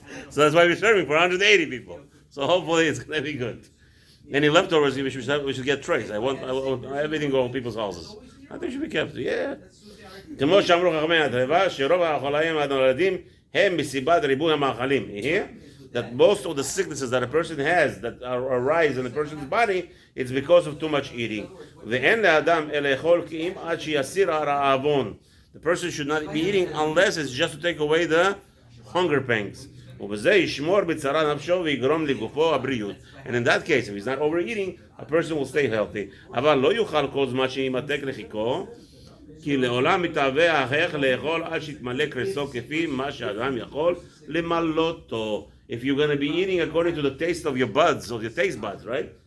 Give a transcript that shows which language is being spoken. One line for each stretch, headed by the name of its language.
English: So that's why we're serving for 180 people. So hopefully it's going to be good. Any leftovers, we should get trays. I want everything go to people's houses. I think it should be kept. Yeah.
Hebrew: כמו שאמרו חכמי הטבע, שרוב החולאים הנולדים הם מסיבת ריבוי המאכלים.
English: That most of the sicknesses that a person has that arise in the person's body, it's because of too much eating.
Hebrew: ואין לאדם אלא לאכול כי אם עד שיסיר הרעבון.
English: The person should not be eating unless it's just to take away the hunger pangs.
Hebrew: ובזה ישמור בצרה נפשו ויגרום לגופו הבריאות.
English: And in that case, if he's not overeating, a person will stay healthy.
Hebrew: אבל לא יוכל כל זמן שימתק לחיקו, כי לעולם מתהווה ההכרח לאכול עד שיתמלא קרסו כפי מה שאדם יכול למלאותו.
English: If you're going to be eating according to the taste of your buds, of your taste buds, right?